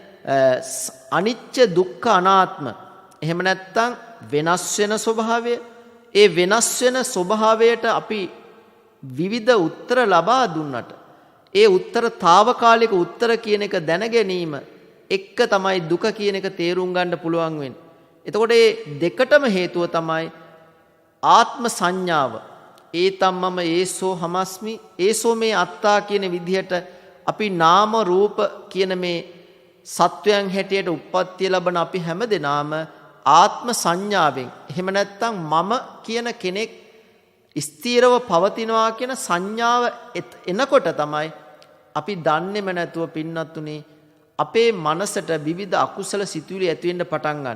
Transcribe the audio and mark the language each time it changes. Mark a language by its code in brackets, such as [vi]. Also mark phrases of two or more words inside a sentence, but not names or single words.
[pi] අනිච්ච දුක්ඛ අනාත්ම [si] එහෙම නැත්නම් වෙනස් වෙන ස්වභාවය ඒ වෙනස් වෙන ස්වභාවයට අපි විවිධ උත්තර ලබා දුන්නට ඒ උත්තර తాවකාලික උත්තර කියන එක දැන ගැනීම එක්ක තමයි දුක කියන එක තේරුම් ගන්න පුළුවන් වෙන්නේ. එතකොට මේ දෙකටම හේතුව තමයි ආත්ම සංඥාව. [pi] ඒතම්මම ඒසෝ හමස්මි ඒසෝ මේ අත්තා [si] කියන විදිහට අපි නාම රූප කියන මේ සත්වයන් හැටියට උප්පත්තිය ලබන අපි හැමදෙනාම ආත්ම සංඥාවෙන් එහෙම නැත්නම් මම කියන කෙනෙක් ස්ථීරව පවතිනවා කියන සංඥාව එනකොට තමයි අපි දන්නේම නැතුව පින්නතුනේ අපේ මනසට විවිධ අකුසල සිතුවිලි ඇති වෙන්න පටන් ගන්න.